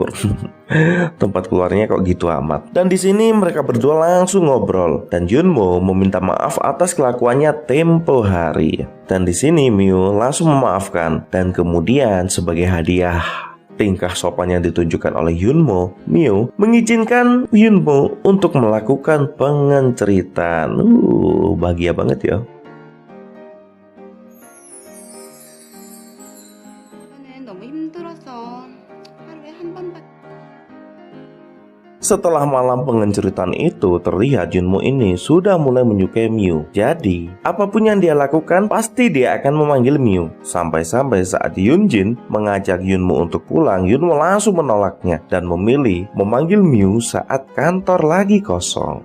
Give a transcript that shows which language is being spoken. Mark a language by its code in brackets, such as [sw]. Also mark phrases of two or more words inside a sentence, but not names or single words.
[id] Tempat keluarnya kok gitu amat. Dan di sini mereka berdua langsung ngobrol dan Yunmo meminta maaf atas kelakuannya tempo hari. Dan di sini Mio langsung memaafkan dan kemudian sebagai hadiah tingkah sopan yang ditunjukkan oleh Yunmo, Mio mengizinkan Yunmo untuk melakukan pengenceritan. Bahagia banget ya. [ko] 저는 너무 힘들어서 하루에 한 번밖에. [id] Setelah malam pengenceritan itu, terlihat Yunmo ini sudah mulai menyukai Mio. Jadi, apapun yang dia lakukan, pasti dia akan memanggil Mio. Sampai-sampai saat Yunjin mengajak Yunmo untuk pulang, Yunmo langsung menolaknya dan memilih memanggil Mio saat kantor lagi kosong.